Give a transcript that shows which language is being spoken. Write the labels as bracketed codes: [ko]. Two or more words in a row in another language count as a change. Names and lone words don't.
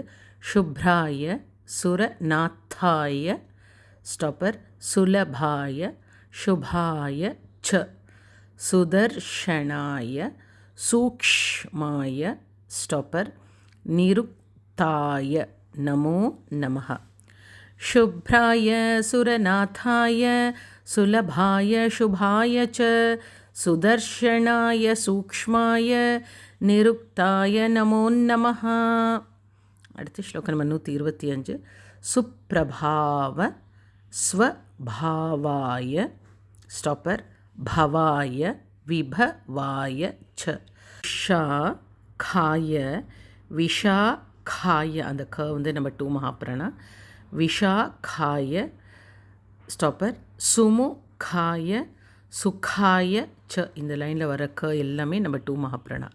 [sa] शुभ्राय सुरनाथाय ஸ்டாப்பர் सुलभाय शुभाय च सुदर्शनाय सूक्ष्माय ஸ்டாப்பர் निरुक्ताय नमो नमः. शुभ्राय सुरनाथाय सुलभाय शुभाय च सुदर्शनाय सूक्ष्माय निरुक्ताय नमो नमः. [ta] அடுத்து ஸ்லோக நம்பர் 125. [sa] सुप्रभाव स्वभावाय [ta] ஸ்டாப்பர் [sa] भवाय विभवाय च शाखाय विशाखाय [ta] அந்த க நம்ம 2 மகாப்ராணா விஷாகாய ஸ்டாப்பர் [sa] सुमुखाय सुखाय च [ta] இந்த லைனில் வர க எல்லாமே நம்ம 2 மகாப்ராணா.